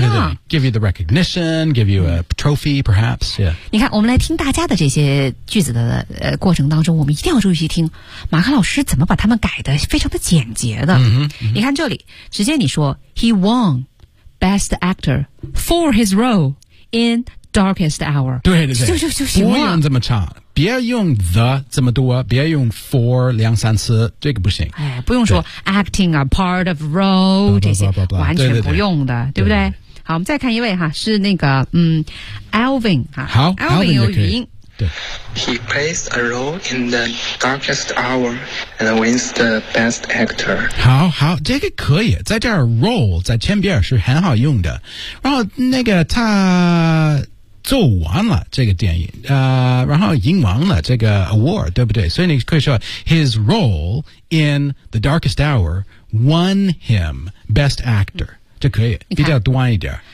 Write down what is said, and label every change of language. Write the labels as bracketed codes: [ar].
[zh] 对对对 [en] ，give you the recognition, give you a trophy, perhaps. Yeah。 [zh] 你看，我们来听大家的这些句子的过程当中，我们一定要注意去听马克老师怎么把他们改得非常的简洁的。嗯、mm-hmm. 你看这里，直接你说 [en] he won best actor for his role in Darkest Hour。 [zh] 对对对，就行了。不用这么唱。别用 [en] the [zh] 这么多，别用 for 两三次，这个不行。哎，不用说 [en] acting a part of role [zh] 这些，完全不用的，对不对, 对, 对, 对？好，我们再看一位哈，是那个Alvin 哈。好，Alvin 有语音。对 [en] ，He plays a role in the darkest hour and wins the best actor. [zh] 好好，这个可以，在这儿 role 在前边是很好用的。然后那个他。做完了这个电影然后赢完了这个 award, 对不对所以你可以说 [en] his role in The Darkest Hour won him best actor, [zh] 这可以比较端一点。